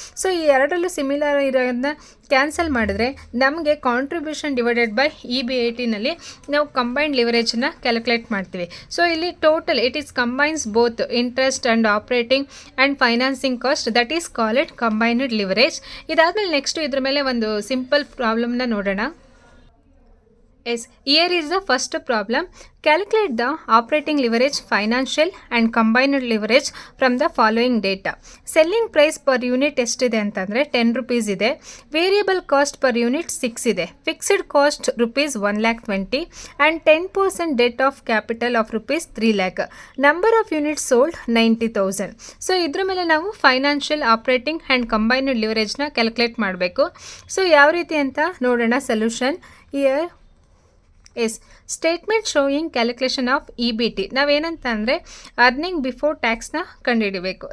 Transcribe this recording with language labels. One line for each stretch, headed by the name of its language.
Kannada: So ಈ ಎರಡರಲ್ಲೂ similar ಇರೋದನ್ನ ಕ್ಯಾನ್ಸಲ್ ಮಾಡಿದ್ರೆ ನಮಗೆ ಕಾಂಟ್ರಿಬ್ಯೂಷನ್ ಡಿವೈಡೆಡ್ ಬೈ EB80ನಲ್ಲಿ ನಾವು ಕಂಬೈನ್ಡ್ ಲಿವರೇಜನ್ನ ಕ್ಯಾಲ್ಕುಲೇಟ್ ಮಾಡ್ತೀವಿ.
English: So ಇಲ್ಲಿ total it is combines both interest and operating and financing cost, that is call it combined leverage.
Kannada: ಇದಾದಮೇಲೆ ನೆಕ್ಸ್ಟು ಇದ್ರ ಮೇಲೆ ಒಂದು ಸಿಂಪಲ್ ಪ್ರಾಬ್ಲಮ್ನ ನೋಡೋಣ.
English: Yes, here is the first problem. Calculate the operating leverage, financial and combined leverage from the following data. Selling price per unit
Kannada: ಎಷ್ಟಿದೆ ಅಂತಂದರೆ
English: 10 rupees ಇದೆ. Variable cost per unit 6 ಇದೆ. Fixed cost rupees 1,20,000 and 10% debt of capital of rupees 3,00,000. Number of units sold 90,000.
Kannada: So ಇದ್ರ ಮೇಲೆ ನಾವು financial, operating and combined ಲಿವರೇಜ್ನ calculate ಮಾಡಬೇಕು.
English: so
Kannada: ಯಾವ ರೀತಿ ಅಂತ ನೋಡೋಣ.
English: Solution here is statement showing calculation of EBT.
Kannada: ನಾವೇನಂತ ಅಂದರೆ ಅರ್ನಿಂಗ್ ಬಿಫೋರ್ ಟ್ಯಾಕ್ಸ್ನ ಕಂಡುಹಿಡಬೇಕು.